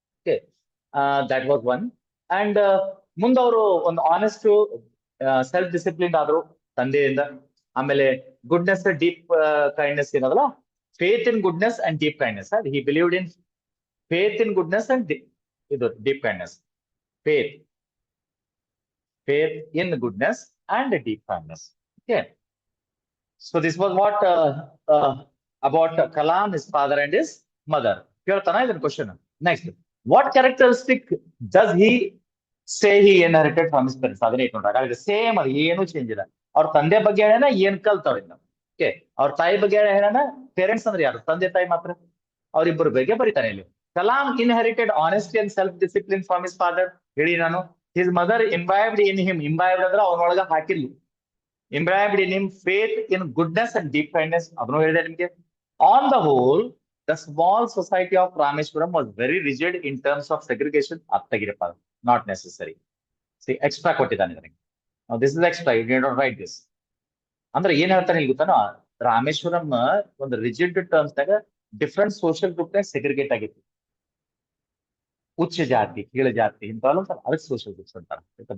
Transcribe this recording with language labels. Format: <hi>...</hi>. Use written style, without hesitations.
<kn>Okay,</kn> <en>That was one.</en> <kn>And ಮುಂದವರು ಒಂದು honest self discipline ಆದ್ರು ತಂದೆಯಿಂದ.</kn> <en>ಆಮೇಲೆ goodness, deep kindness ಏನದಲ್ಲ, faith in goodness and deep kindness. He believed in faith in goodness and ಇದು deep kindness. faith in goodness and deep kindness. Okay, so this was what about Kalam, his father and his mother.</en> <kn>ಕೇಳ್ತಾನ ಇದನ್ನ question.</kn> <en>Next, what characteristic does he say he inherited from his parents?</en> <kn>ಅದನ್ನ ಇಟ್ಕೊಂಡ್ರೆ same, ಅದು ಏನು change ಇಲ್ಲ. ಅವ್ರ ತಂದೆ ಬಗ್ಗೆ ಹೇಳೋಣ, ಏನ್ ಕಲ್ತವ್ರಿಂದ. ಓಕೆ, ಅವ್ರ ತಾಯಿ ಬಗ್ಗೆ ಹೇಳೋಣ. ಪೇರೆಂಟ್ಸ್ ಅಂದ್ರೆ ಯಾರು? ತಂದೆ ತಾಯಿ ಮಾತ್ರ. ಅವ್ರಿಬ್ಬರ ಬಗ್ಗೆ ಬರೀತಾನೆ ಇಲ್ಲಿ.</kn> <en>Kalam inherited honesty and self-discipline from his father.</en> <kn>ಹೇಳಿ ನಾನು.</kn> <en>His mother imbibed in him.</en> <kn>Imbibed ಅಂದ್ರೆ ಅವನೊಳಗ ಹಾಕಿರ್ಲಿ.</kn> <en>Imbibed in him faith in goodness and deep kindness.</en> <kn>ಅದನ್ನು ಹೇಳಿದೆ ನಿಮ್ಗೆ.</kn> <en>On the whole, the small society of Rameshwaram was very rigid in terms of segregation. ಅತ್ತಗಿರಪ್ಪ, not necessary. See, extra</en> <kn>ಕೊಟ್ಟಿದ್ದಾನೆ ನನಗೆ.</kn> <en>Now this is extra. You need not write this.</en> <kn>ಅಂದ್ರೆ ಏನ್ ಹೇಳ್ತಾನೆ ಇಲ್ಲಿ ಗೊತ್ತಾನ? ರಾಮೇಶ್ವರಂ ಒಂದು ರಿಜಿಡ್ ಟರ್ಮ್ಸ್ ನಾಗ ಡಿಫ್ರೆಂಟ್ ಸೋಷಿಯಲ್ ಗ್ರೂಪ್ ನಾಗ segregate ಆಗಿತ್ತು. ಉಚ್ಚ ಜಾತಿ, ಕೀಳ ಜಾತಿ ಇಂಥವೆಲ್ಲ ಅದಕ್ಕೆ ಸೋಷಿಯಲ್ ಗ್ರೂಪ್ಸ್ ಅಂತಾರೆ.</kn>